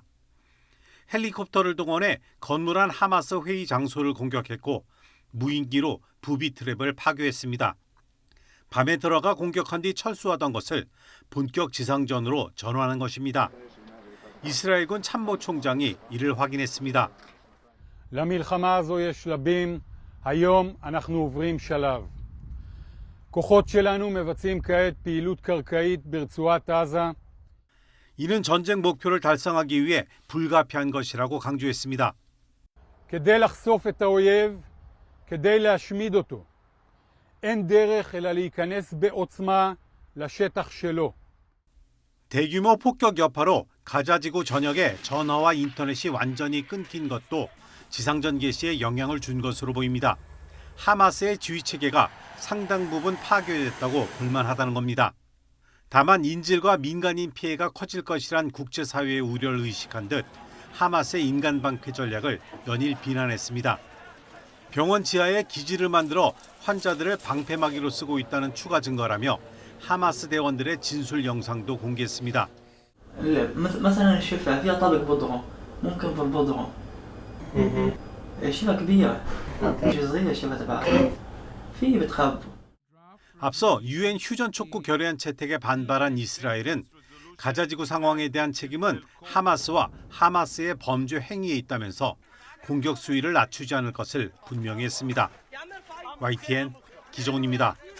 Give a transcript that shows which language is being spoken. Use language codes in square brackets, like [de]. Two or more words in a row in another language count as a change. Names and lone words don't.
[ko] 헬리콥터를 동원해 건물 안 하마스 회의 장소를 공격했고 무인기로 부비 트랩을 파괴했습니다. 밤에 들어가 공격한 뒤 철수하던 것을 본격 지상전으로 전환한 것입니다. 이스라엘군 참모총장이 이를 확인했습니다. [he] למלחמה הזו יש שלבים. היום אנחנו עוברים שלב. כוחות שלנו מבצעים כעת פעילות קרקעית ברצועת עזה. [ko] 이는 전쟁 목표를 달성하기 위해 불가피한 것이라고 강조했습니다. [he] כדי לחשוף את האויב, כדי להשמיד אותו. אין דרך אלא להיכנס בעוצמה לשטח שלו. [ko] 대규모 폭격 여파로 가자지구 전역에 전화와 인터넷이 완전히 끊긴 것도 지상전 개시에 영향을 준 것으로 보입니다. 하마스의 지휘체계가 상당 부분 파괴됐다고 불만하다는 겁니다. 다만 인질과 민간인 피해가 커질 것이란 국제사회의 우려를 의식한 듯 하마스의 인간 방패 전략을 연일 비난했습니다. 병원 지하에 기지를 만들어 환자들을 방패막이로 쓰고 있다는 추가 증거라며 하마스 대원들의 진술 영상도 공개했습니다. [ar] مثلا الشفاه فيها طابق بودرة ممكن في البودرة شفاه كبيرة مش صغيرة الشفاه تبعها في بتخبى. [ko] 앞서 유엔 휴전 촉구 결의안 채택에 반발한 이스라엘은 가자지구 상황에 대한 책임은 하마스와 하마스의 범죄 행위에 있다면서 공격 수위를 낮추지 않을 것을 분명히 했습니다. YTN 기정훈입니다.